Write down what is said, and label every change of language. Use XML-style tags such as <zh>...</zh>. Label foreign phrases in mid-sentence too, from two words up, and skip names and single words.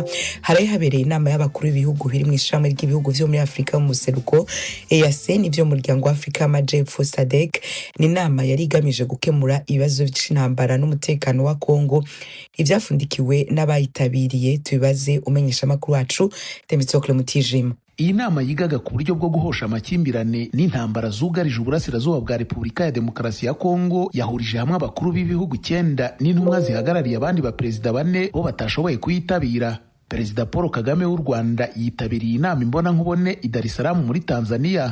<rn>Haraye habereye inama y'abakuru b'ibihugu biri mu ishami ry'ibihugu vyo muri Afrika mu seruko EAC n'ivyo mu muryango wa Afrika y'Amajepfo SADC. Ni inama yari igamije gukemura ibibazo by'intambara n'umutekano wa Kongo. Ivyafundikiwe n'abayitabiriye tubibaze umenyesha makuru wacu Temitsokle Mutijima.</rn> <rw>Iyi nama yigaga ku buryo bwo guhosha amakimbirane n'intambara zugarije uburasirazuba bwa Repubulika ya Demokarasi ya Kongo yahurije hamwe abakuru b'ibihugu 9 n'intumwa zihagarariye abandi ba perezida 4 bo batashoboye kuyitabira. Perezida Paul Kagame w'u Rwanda yitabiriye inama imbona nkubone i Dar es Salaam muri Tanzania.</rw>